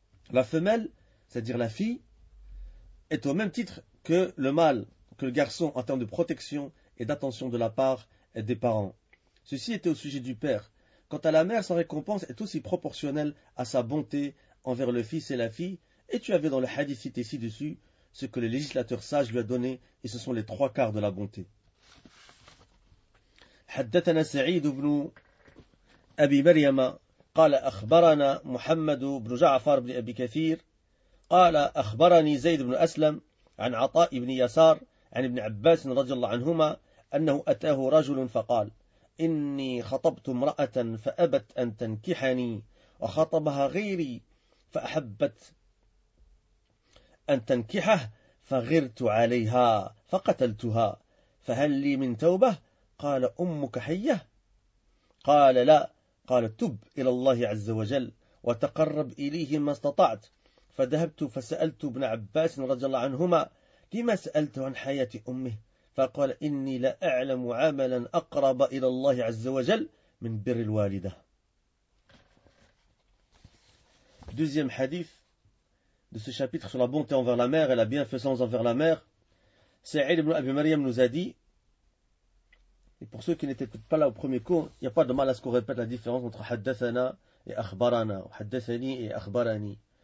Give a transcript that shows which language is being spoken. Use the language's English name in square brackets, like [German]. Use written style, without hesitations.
[French] La femelle, c'est-à-dire la fille, est au même titre que le mâle, que le garçon en termes de protection et d'attention de la part des parents. Ceci était au sujet du père. Quant à la mère, sa récompense est aussi proportionnelle à sa bonté envers le fils et la fille, et tu avais dans le hadith cité ci-dessus ce que le législateur sage lui a donné, et ce sont les trois quarts de la bonté. [Arabic] Haddathana Sa'id ibn Abi Maryama qala akhbarana Muhammad ibn Ja'far ibn Abi Kathir qala akhbarani Zayd ibn Aslam عن عطاء بن يسار عن ابن عباس رضي الله عنهما أنه أتاه رجل فقال إني خطبت امرأة فأبت أن تنكحني وخطبها غيري فأحبت أن تنكحه فغرت عليها فقتلتها فهل لي من توبة؟ قال أمك حية؟ قال لا. قال تب إلى الله عز وجل وتقرب إليه ما استطعت. فذهبت فسألت ابن عباس رضي الله عنهما لما سألت عن حياة أمه؟ فقال إني لا أعلم عملا أقرب إلى الله عز وجل من بر الوالدة. [French] Deuxième hadith de ce chapitre sur la bonté envers la mère et la bienfaisance envers la mère. Sa'id ibn Abi Maryam nous a dit, et pour ceux qui n'étaient pas là au premier cours, il n'y a pas de mal à ce qu'on répète la différence entre haddathana et akhbarana, ou haddathani et akhbarani.